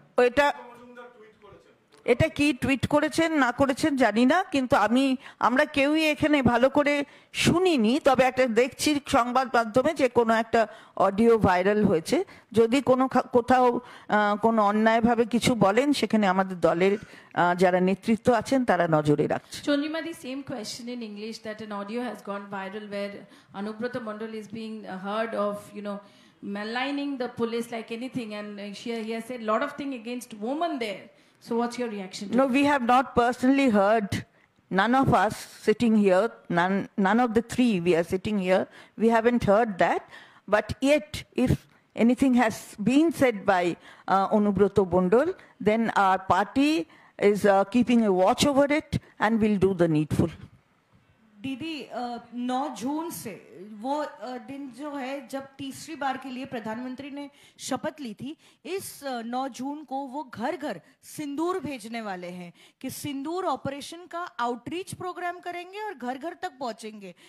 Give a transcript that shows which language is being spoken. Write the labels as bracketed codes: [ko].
[bn] এটা এটা কি টুইট করেছেন না করেছেন জানি না, কিন্তু আমরা কেউই এখানে ভালো করে শুনিনি। তবে একটা দেখছি সংবাদ মাধ্যমে যে কোনো একটা অডিও ভাইরাল হয়েছে। যদি কোথাও কোনো অন্যায়ভাবে কিছু বলেন, সেখানে আমাদের দলের যারা নেতৃত্ব আছেন তারা নজরে রাখছে। [en] Chondrima, the same question in English, that an audio has gone viral where Anubrata Mandal is being heard of, maligning the police like anything, and he has said a lot of things against women there. So what's your reaction to No, we have not personally heard, none of us sitting here, none of the three we are sitting here, we haven't heard that. But yet, if anything has been said by Anubrata Mandal, then our party is keeping a watch over it and will do the needful. [hi] दीदी 9 जून से वो दिन जो है जब तीसरी बार के लिए प्रधानमंत्री ने शपथ ली थी, इस 9 जून को वो घर घर सिंदूर भेजने वाले हैं कि सिंदूर ऑपरेशन का आउटरीच प्रोग्राम करेंगे और घर घर तक पहुंचेंगे।